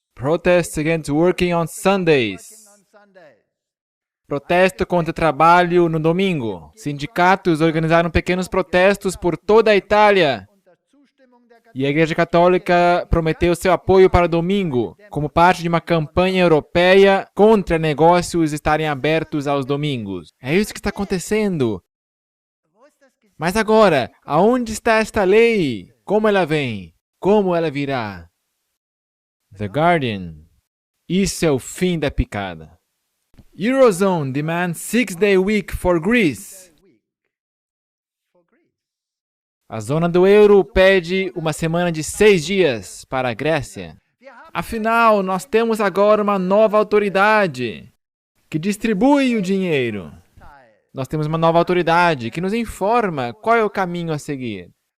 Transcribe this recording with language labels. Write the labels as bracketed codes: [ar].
[en] Protests against working on Sundays. [pt] Protesto contra o trabalho no domingo. Sindicatos organizaram pequenos protestos por toda a Itália. E a Igreja Católica prometeu seu apoio para o domingo, como parte de uma campanha europeia contra negócios estarem abertos aos domingos. É isso que está acontecendo. Mas agora, aonde está esta lei? Como ela vem? Como ela virá? The Guardian. Isso é o fim da picada. [en] Eurozone demands 6-day week for Greece. [pt] A zona do euro pede uma semana de 6 dias para a Grécia. Afinal, nós temos agora uma nova autoridade que distribui o dinheiro. Nós temos uma nova autoridade que nos informa qual é o caminho a seguir.